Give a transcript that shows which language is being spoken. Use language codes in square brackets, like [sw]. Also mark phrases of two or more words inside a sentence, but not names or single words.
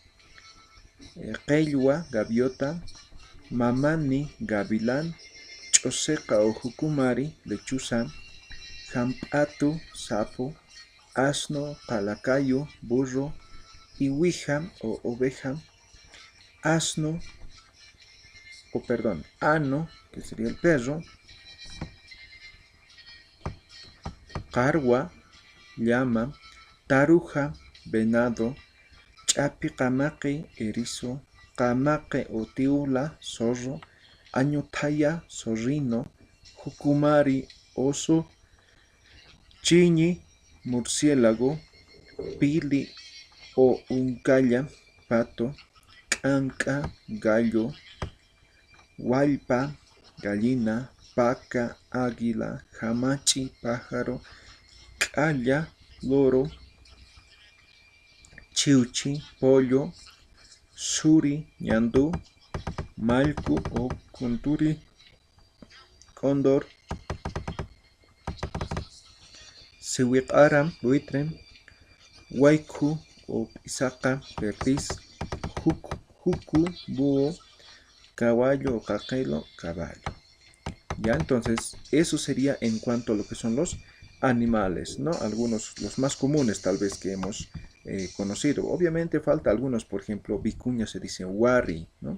[es] Qeywa, gaviota. Mamani, gavilán. Choseca o jucumari, lechuza. Jampatu, sapo. Asno, palacayo, burro. Iwija o oveja. Asno, ano, que sería el perro. Carwa, llama. Taruja, venado. Chapi camaqui, erizo. Camaqui o tiula, zorro. Añotaya, zorrino. Jucumari, oso. Chiñi, murciélago. Pili o uncalla, pato. Canca, gallo. Hualpa, gallina. Paca, águila. Jamachi, pájaro. Calla, loro. Chiuchi, pollo. Suri, ñandú. Malku o kunturi, cóndor. Siwikara, buitre. Waiku o pisaca, perdiz. Juku, búho. Caballo o caquelo, caballo. Ya, entonces eso sería en cuanto a lo que son los animales, ¿no? Algunos, los más comunes tal vez que hemos conocido. Obviamente falta algunos, por ejemplo, vicuña se dice wari, ¿no?